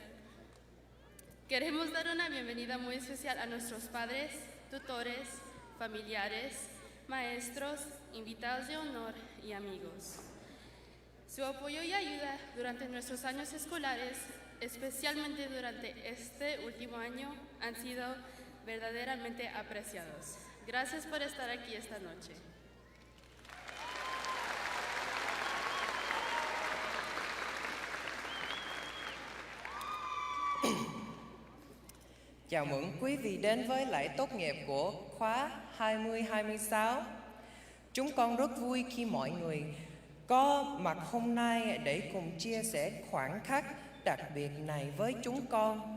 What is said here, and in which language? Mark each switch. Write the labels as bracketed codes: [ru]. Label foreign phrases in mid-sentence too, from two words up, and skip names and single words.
[es] Queremos dar una bienvenida muy especial a nuestros padres, tutores, familiares, maestros, invitados de honor y amigos. Su apoyo y ayuda durante nuestros años escolares, especialmente durante este último año, han sido verdaderamente apreciados. Gracias por estar aquí esta noche. [vi] Chào mừng quý vị đến với lễ tốt nghiệp của khóa 2026. Chúng con rất vui khi mọi người có mặt hôm nay để cùng chia sẻ khoảnh khắc đặc biệt này với chúng con.